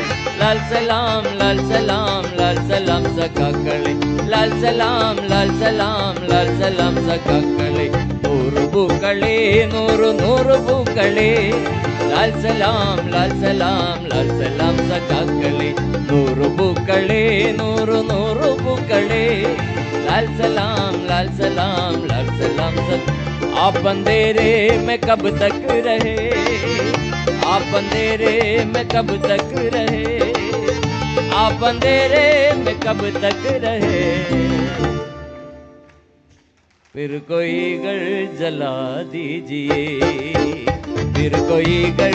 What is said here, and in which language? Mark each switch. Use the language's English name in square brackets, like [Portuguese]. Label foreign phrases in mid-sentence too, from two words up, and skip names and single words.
[Malayalam] ലാൽ സലാം ലാൽ സലാം ലാൽ സലാം സഖാക്കളെ, ലാൽ സലാം ലാൽ സലാം ലാൽ സലാം സഖാക്കളെ, നൂറു പൂക്കളെ നൂറു നൂറു പൂക്കളെ, ലാൽ സലാം ലാൽ സലാം ലാൽ സലാം സഖാക്കളെ, നൂറു പൂക്കളെ നൂറു നൂറു പൂക്കളെ, ലാൽ സലാം ലാൽ സലാം ലാൽ സലാം സഖാക്കളെ. [Hindi] आप अंधेरे में कब तक रहे, आप अंधेरे में कब तक रहे, आप अंधेरे में कब तक रहे, फिर कोई घर जला दीजिए, फिर कोई घर